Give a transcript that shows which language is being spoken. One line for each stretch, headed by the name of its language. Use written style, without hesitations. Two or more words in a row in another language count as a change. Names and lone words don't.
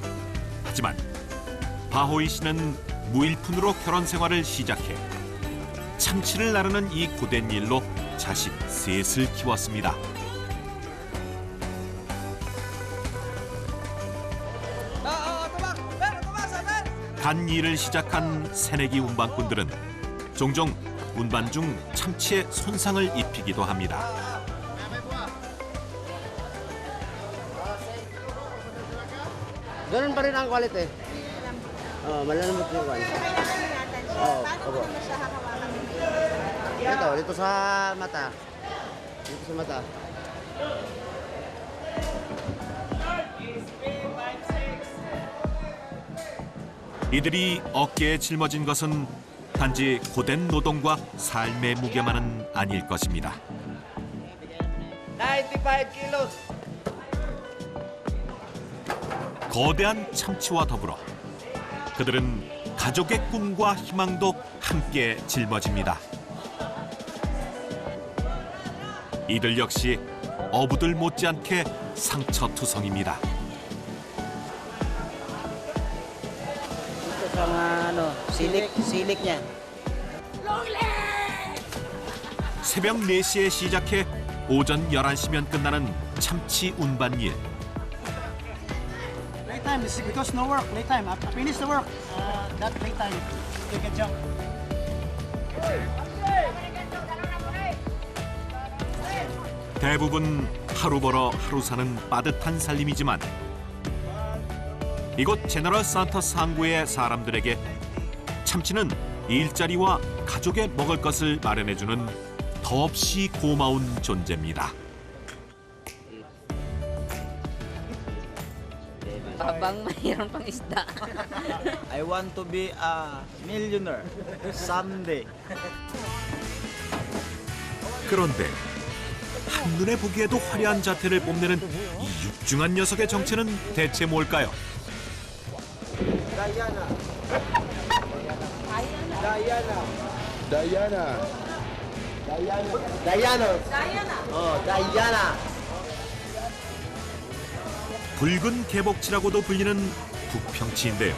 Korean: 하지만 바호이 씨는 무일푼으로 결혼 생활을 시작해 참치를 나르는 이 고된 일로 자식 셋을 키웠습니다. 간 일을 시작한 새내기 운반꾼들은 종종 운반 중 참치에 손상을 입히기도 합니다.
Filipino: Ganun pa rin ang quality. Oh, malalambot yung quality. Oh, opo. Dito sa mata. Dito sa mata.
Korean: 이들이 어깨에 짊어진 것은 단지 고된 노동과 삶의 무게만은 아닐 것입니다.
English: 95 kilos.
Korean: 거대한 참치와 더불어 그들은 가족의 꿈과 희망도 함께 짊어집니다. 이들 역시 어부들 못지않게 상처투성입니다.
Filipino: Ito sa silik niya.
Korean: 새벽 4시에 시작해 오전 11시면 끝나는 참치 운반 일.
English: Playtime is because no work. Playtime. I finish the work. That playtime. You can jump.
Korean: 대부분 하루 벌어 하루 사는 빠듯한 살림이지만 이곳 제너럴 산토스 항구의 사람들에게 참치는 일자리와 가족의 먹을 것을 마련해주는 더없이 고마운 존재입니다.
Filipino: Habang mayroon pang isda.
English: I want to be a millionaire someday.
Korean: 그런데 한눈에 보기에도 화려한 자태를 뽐내는 이 육중한 녀석의 정체는 대체 뭘까요? 붉은 개복치라고도 불리는 북평치인데요.